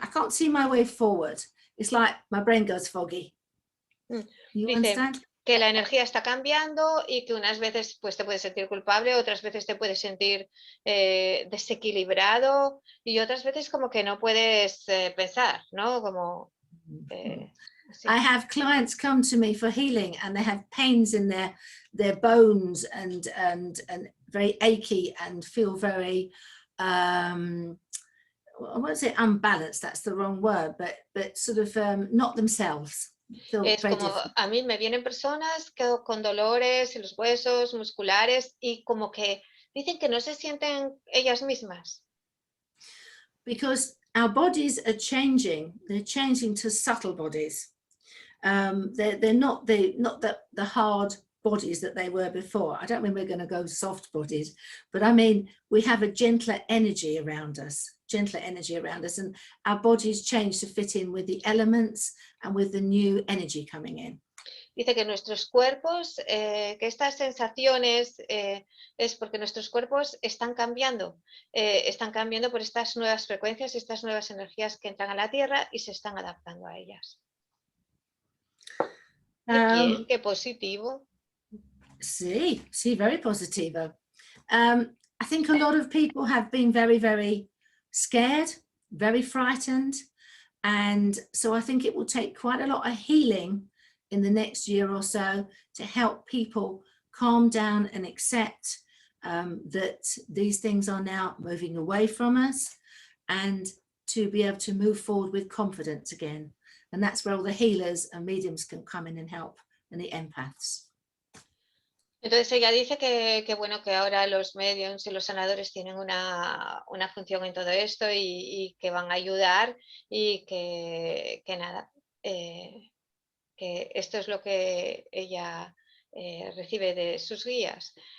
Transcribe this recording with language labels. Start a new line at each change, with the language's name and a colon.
English: I can't see my way forward. It's like my brain goes foggy. You understand?
Spanish: Que la energía está cambiando y que unas veces pues, te puedes sentir culpable, otras veces te puedes sentir desequilibrado y otras veces como que no puedes pensar, ¿no? Como,
English: I have clients come to me for healing and they have pains in their bones and very achy and feel very, I won't say unbalanced, that's the wrong word, but sort of not themselves.
Spanish: Es como, a mí me vienen personas con dolores en los huesos musculares y como que dicen que no se sienten ellas mismas.
English: Because our bodies are changing. They're changing to subtle bodies. They're not the hard bodies that they were before. I don't mean we're going to go soft bodies, but I mean we have a gentler energy around us, and our bodies change to fit in with the elements and with the new energy coming in.
Spanish: Dice que nuestros cuerpos, que estas sensaciones es porque nuestros cuerpos están cambiando por estas nuevas frecuencias, estas nuevas energías que entran a la Tierra y se están adaptando a ellas. Qué positivo. Sí,
English: very
Spanish: positivo.
English: I think a lot of people have been very, very scared, very frightened, and so I think it will take quite a lot of healing in the next year or so to help people calm down and accept that these things are now moving away from us and to be able to move forward with confidence again. And that's where all the healers and mediums can come in and help, and the empaths.
Spanish: Entonces ella dice que bueno, que ahora los mediums y los sanadores tienen una función en todo esto y que van a ayudar y que nada, que esto es lo que ella recibe de sus guías.